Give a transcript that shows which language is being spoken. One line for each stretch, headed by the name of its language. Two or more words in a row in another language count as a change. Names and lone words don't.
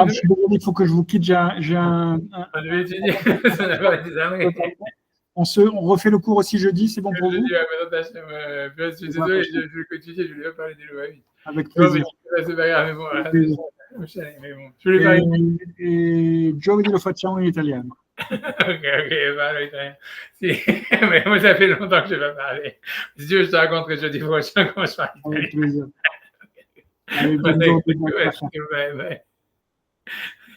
French: Arabe, je suis désolé, il faut que je vous quitte. J'ai on devait étudier, ça n'a pas été jamais. on refait le cours aussi jeudi, c'est bon pour vous? Je suis désolé, je vais continuer, je voulais pas parler des lois. Avec Non, mais plaisir. c'est pas grave, mais bon, Avec plaisir. mais bon, je voulais parler.
Italian: E giovedì lo facciamo in italiano.
French: Ok, parle italien. Si. Mais moi, ça fait longtemps que je vais pas parler. Si tu veux, je te raconterai jeudi prochain comment je parle Avec italien. plaisir. Allez, bonne journée, bonne soirée.
English: Bye, bye.